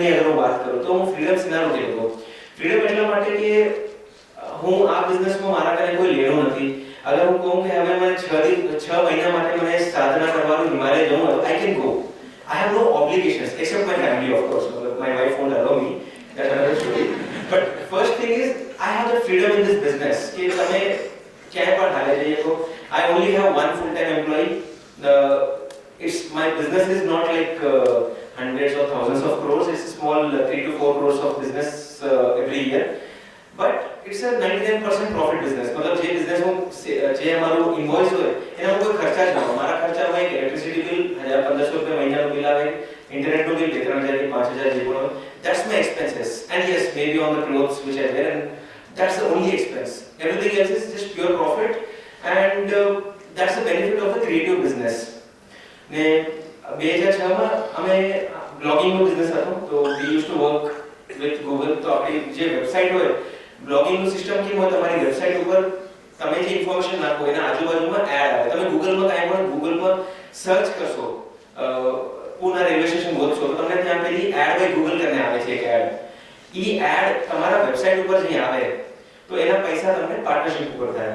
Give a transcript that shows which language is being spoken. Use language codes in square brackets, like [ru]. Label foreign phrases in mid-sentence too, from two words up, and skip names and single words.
[gu] અગર હું વાત કરું તો હું ફ્રીડમ શેના નથી લેતો. ફ્રીડમ એટલા માટે કે હું આ બિઝનેસમાં મારા કને કોઈ લેણું નથી. અગર હું કહું કે હવે મને 6 મહિના માટે મને સાધના કરવાનું હિમાલય જવું હોય, [en] I can go. I have no obligations except my family, of course. My wife won't allow me. That's another story. But first thing is I have the freedom in this business [gu] કે તમે ક્યાંય પણ હાલે જઈ શકો. [en] I only have one full-time employee. My business is not like hundreds or thousands of crores. It's a small 3 to 4 crores of business every year. But it's a 99% profit business. [gu] मतलब જે business હું જે અમારું invoice હોય એનામાં કોઈ ખર્ચા જ ના હોય. મારા ખર્ચા હોય કે [en] electricity bill [gu] 1500 રૂપિયા મહિનાનું બિલ આવે, ઇન્ટરનેટનું બિલ 2-3000 થી 5000 જે પણ હોય. [en] That's my expenses. And yes, maybe on the clothes which I wear, and that's the only expense. Everything else is just pure profit, and that's the benefit of a creative business. [gu] ને 2006 માં અમે બ્લોગિંગનો બિઝનેસ હતો. [en] તો we used to work with Google. [gu] તો આપણી જે વેબસાઈટ હોય, બ્લોગિંગનું સિસ્ટમ કેમ હોય, તમારી વેબસાઈટ ઉપર તમે જે ઇન્ફોર્મેશન નાખો એના આજુબાજુમાં એડ આવે. તમે ગૂગલમાં કાંઈ પણ ગૂગલમાં સર્ચ કરશો, પૂના [en] railway station [gu] ગોતશો તો તમને ત્યાં પેલી [en] ad by Google [gu] કરીને આવે છે એક એડ. એ એડ તમારા વેબસાઈટ ઉપર જે આવે તો એના પૈસા તમને પાર્ટનરશિપ ઉપર થાય.